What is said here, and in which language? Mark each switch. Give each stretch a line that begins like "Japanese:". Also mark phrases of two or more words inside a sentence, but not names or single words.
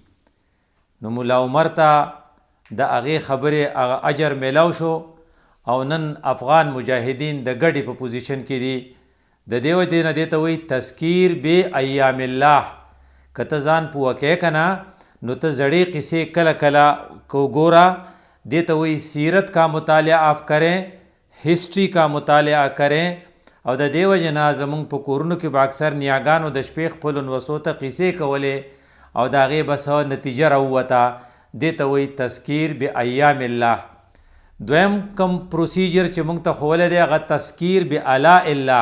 Pashto: نو مولا عمر ته د هغې خبرې هغه اجر میلاو شو او نن افغان مجاهدین د ګډې په پوزیشن کې دي. د دې وجې نه دې ته وایي
Arabic: تذکیر بې ایام الله.
Pashto: که ته ځان پوه کوې که نه نو ته زړې قصې کله کله ګوره. دې ته وایي
Urdu: سیرت کا مطالعه آپ کریں، ہسٹری کا مطالعه کریں.
Pashto: او د دې وجې نه زمونږ په کورونو کې به اکثر نیاګانو د شپې خپلو نوسو ته قصې کولې او د هغې به څه نتیجه راووته. دې ته وایي
Arabic: تذکیر بایام الله.
Pashto: دویم کم پروسیجر چې موږ ته ښوولی دی هغه
Arabic: تذکیر بآلاء الله.